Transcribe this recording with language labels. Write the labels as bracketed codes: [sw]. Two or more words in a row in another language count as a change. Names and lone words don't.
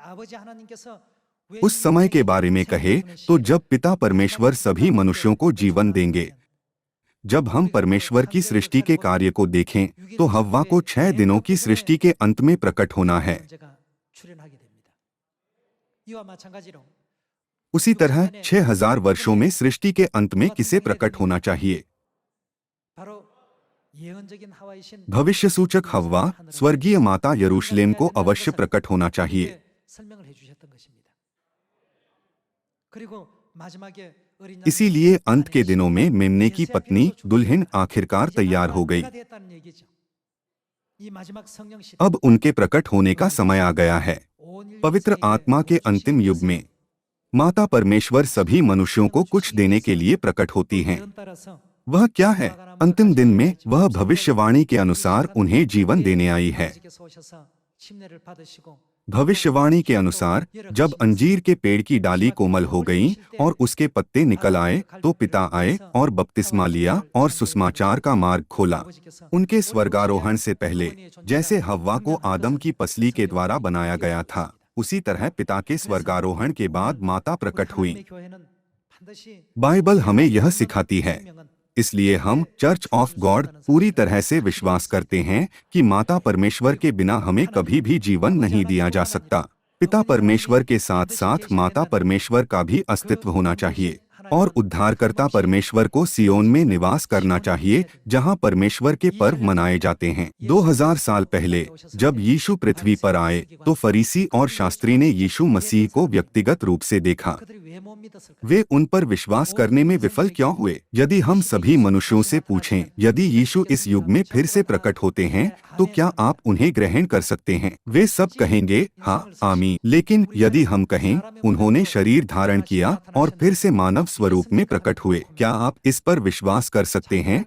[hi] उस समय के बारे में कहे तो जब पिता परमेश्वर सभी मनुष्यों को जीवन देंगे। जब हम परमेश्वर की सृष्टि के कार्य को देखें तो हव्वा को 6 दिनों की सृष्टि के अंत में प्रकट होना है। [ko] 이와 마찬가지로 [hi] उसी तरह 6000 वर्षों में सृष्टि के अंत में किसे प्रकट होना चाहिए? [ko] 바로 예언적인 하와이신 [hi] भविष्य सूचक हव्वा स्वर्गीय माता यरूशलेम को अवश्य प्रकट होना चाहिए। [ko] 이렇게 설명을 해주셨던 것입니다. 그리고 마지막에 어린 양이 [hi] इसीलिए अंत के दिनों में मेमने की पत्नी दुल्हन आखिरकार तैयार हो गई। [ko] 때가 됐다는 얘기죠. 이 마지막 성령 시대 [hi] अब उनके प्रकट होने का समय आ गया है। [ko] 온 인류 [hi] पवित्र [ko] 세계에 [hi] आत्मा के अंतिम युग में माता परमेश्वर सभी मनुष्यों को कुछ देने के लिए प्रकट होती हैं। [ko] 예언 따라서 [hi] वह क्या है? अंतिम दिन में वह भविष्यवाणी के अनुसार उन्हें जीवन देने आई है। [ko] 아버지께서 오셔서 침례를 받으시고 [hi] भविष्यवाणी के अनुसार जब अंजीर के पेड़ की डाली कोमल हो गई और उसके पत्ते निकल आए तो पिता आए और बपतिस्मा लिया और सुसमाचार का मार्ग खोला। [ko] 아버지께서 [hi] उनके स्वर्गारोहण से पहले जैसे हव्वा को आदम की पसली के द्वारा बनाया गया था, उसी तरह पिता के स्वर्गारोहण के बाद माता प्रकट हुई। [ko] 하나님의 교회는 반드시 [hi] बाइबल हमें यह सिखाती है। [ko] 생명은 [hi] इसलिए हम चर्च ऑफ गॉड पूरी तरह से विश्वास करते हैं कि माता परमेश्वर के बिना हमें कभी भी जीवन नहीं दिया जा सकता। पिता परमेश्वर के साथ साथ माता परमेश्वर का भी अस्तित्व होना चाहिए और उद्धारकर्ता परमेश्वर को सियोन में निवास करना चाहिए, जहां परमेश्वर के पर्व मनाए जाते हैं। 2000 साल पहले जब यीशु पृथ्वी पर आए तो फरीसी और शास्त्री ने यीशु मसीह को व्यक्तिगत रूप से देखा। [ko] 그들이 왜 못 믿었을까요? [hi] वे उन पर विश्वास करने में विफल क्यों हुए? यदि हम सभी मनुष्यों से पूछें, यदि यीशु इस युग में फिर से प्रकट होते हैं तो क्या आप उन्हें ग्रहण कर सकते हैं? वे सब कहेंगे हाँ, आमीन। लेकिन यदि हम कहें उन्होंने शरीर धारण किया और फिर से मानव स्वरूप में प्रकट हुए, क्या आप इस पर विश्वास कर सकते हैं?